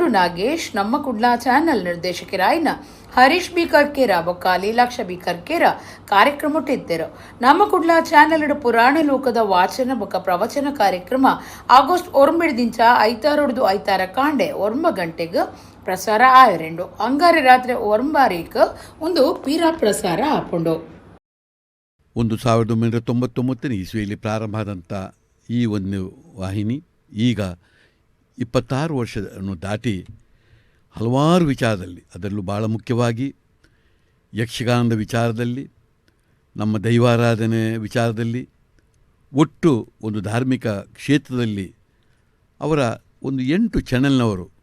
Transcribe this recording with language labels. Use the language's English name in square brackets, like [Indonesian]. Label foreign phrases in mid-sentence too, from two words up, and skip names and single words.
[Tulu] ನಾಗೇಶ್ ನಮ್ಮ ಕುಡ್ಲ ಚಾನಲ್ ನಿರ್ದೇಶಕರಾಯಿನ ಹರೀಶ್ ಬಿ ಕರ್ಕೇರ ಬೊಕ್ಕ ಲೀಲಾಕ್ಷ ಬಿ ಕರ್ಕೇರ ಕಾರ್ಯಕ್ರಮ ಇದ್ದರು ನಮ್ಮ ಕುಡ್ಲ ಚಾನಲ್ ಪುರಾಣ ಲೋಕದ ವಾಚನ ಬೊಕ್ಕ ಪ್ರವಚನ ಕಾರ್ಯಕ್ರಮ ಆಗಸ್ಟ್ 9 ಐತಾರೊಡ್ದು ಐತಾರ ಕಾಂಡೆ 9 ಗಂಟೆಗೆ ಪ್ರಸಾರ ಆಯರೆಂಡು ಅಂಗಾರೆ ರಾತ್ರಿ 9 ಒಂದು ಪೀರಾ ಪ್ರಸಾರ ಆಪುಂಡು. [Kannada] 1999 ಇಸ್ವಿಯಲ್ಲಿ ಪ್ರಾರಂಭ ಆದಂಥ ಈ ಒಂದು ವಾಹಿನಿ ಈಗ 26 ವರ್ಷವನ್ನು ದಾಟಿ ಹಲವಾರು ವಿಚಾರದಲ್ಲಿ, ಅದರಲ್ಲೂ ಭಾಳ ಮುಖ್ಯವಾಗಿ ಯಕ್ಷಗಾನದ ವಿಚಾರದಲ್ಲಿ, ನಮ್ಮ ದೈವಾರಾಧನೆ ವಿಚಾರದಲ್ಲಿ, ಒಟ್ಟು ಒಂದು ಧಾರ್ಮಿಕ ಕ್ಷೇತ್ರದಲ್ಲಿ ಅವರ ಒಂದು 8 ಚಾನೆಲ್ನವರು